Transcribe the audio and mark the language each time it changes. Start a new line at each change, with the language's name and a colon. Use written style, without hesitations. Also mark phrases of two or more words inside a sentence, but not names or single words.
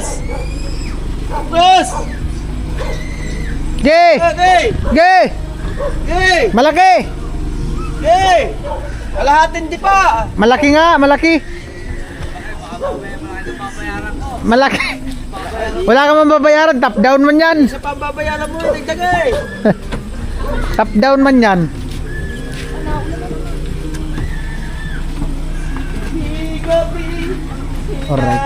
Filipino: Terus. Ge. Ge. Ge. Ge. Malaki. Ge. Kalahatin di pa. Malaki nga, malaki. Malaki. Wala ka man babayaran,
English: top down
Filipino: man yan. Sa pambabayaran mo, dagdag eh.
English: Top down
Filipino: man yan. Alright.